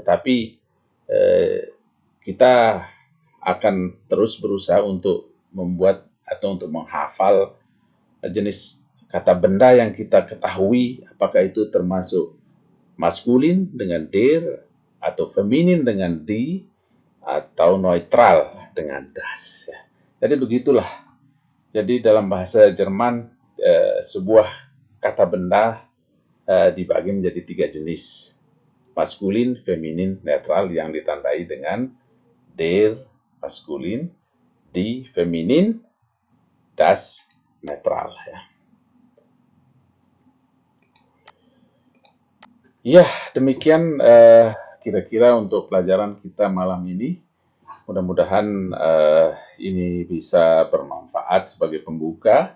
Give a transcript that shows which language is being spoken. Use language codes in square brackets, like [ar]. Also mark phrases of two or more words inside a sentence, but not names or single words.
[id] Tetapi kita akan terus berusaha untuk membuat atau untuk menghafal jenis kata benda yang kita ketahui, apakah itu termasuk maskulin dengan der, atau feminin dengan die, atau neutral dengan das, ya. Jadi begitulah. Jadi dalam bahasa Jerman sebuah kata benda dibagi menjadi 3 jenis: maskulin, feminin, netral, yang ditandai dengan der maskulin, die feminin, das netral, ya. Ya, demikian kira-kira untuk pelajaran kita malam ini. Mudah-mudahan ini bisa bermanfaat sebagai pembuka.